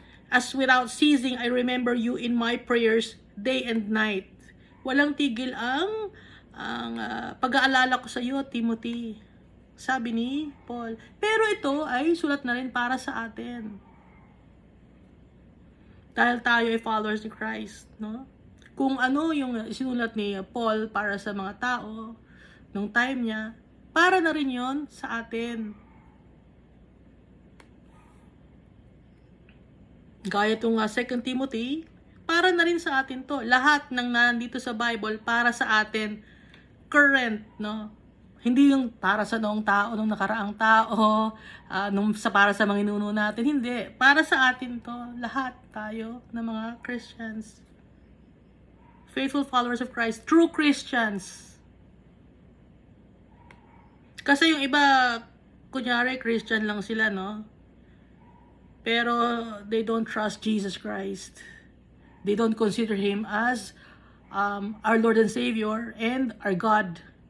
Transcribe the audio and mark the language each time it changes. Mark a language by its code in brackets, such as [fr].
[en] As without ceasing, I remember you in my prayers day and night. [tl] Walang tigil ang pag-aalala ko sa iyo, Timothy. Sabi ni Paul. Pero ito ay sulat na rin para sa atin. Dahil tayo ay followers ni Christ, no? Kung ano yung sinulat ni Paul para sa mga tao nung time niya, para na rin yon sa atin. Gaya itong 2 Timothy, para na rin sa atin to. Lahat ng nandito sa Bible para sa atin, current, no? Hindi yung para sa noong tao, nung nakaraang tao, para sa mga inuno natin. Hindi. Para sa atin to. Lahat tayo ng mga Christians. [en] Faithful followers of Christ. True Christians. [tl] Kasi yung iba, kunyari, Christian lang sila, no? Pero [en] they don't trust Jesus Christ. They don't consider Him as our Lord and Savior and our God.